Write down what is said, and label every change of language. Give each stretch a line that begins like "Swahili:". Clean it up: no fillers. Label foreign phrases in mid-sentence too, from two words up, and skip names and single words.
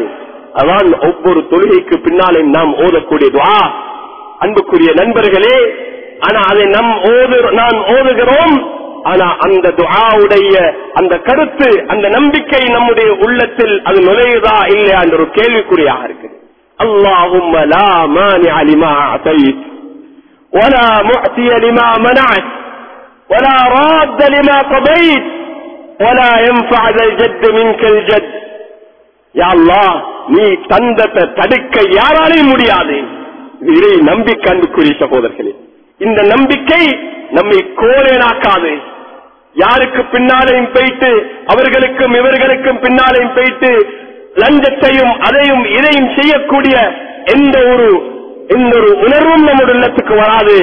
Tamil: அதான் ஒவ்வொரு தொழுகைக்கு பின்னாலே நாம் ஓதக்கூடிய துஆ. அன்புக்குரிய நண்பர்களே, ஆனா அதை நாம் ஓதுகிறோம். ஆனா அந்த துஆவுடைய அந்த கருத்து, அந்த நம்பிக்கை நம்முடைய உள்ளத்தில் அது நுழையுதா இல்லையா என்ற ஒரு கேள்விக்குறியாக இருக்கு.
Arabic: اللهم لا مانع لما أعطيت ولا معطي لما منعت ولا راد لما قضيت ولا ينفع ذا الجد منك الجد. يا الله,
Tamil: நீ தந்தத்தை தடுக்க யாராலையும் முடியாது. இதை நம்பிக்கை. அன்புக்குரிய சகோதரர்களே, இந்த நம்பிக்கை நம்மை கோலேனாக்காது. யாருக்கு பின்னாலையும் போயிட்டு அவர்களுக்கும் இவர்களுக்கும் பின்னாலையும் போயிட்டு லஞ்சத்தையும் அதையும் இதையும் செய்யக்கூடிய எந்த ஒரு உணர்வும் நம்முடைய உள்ளத்துக்கு வராது.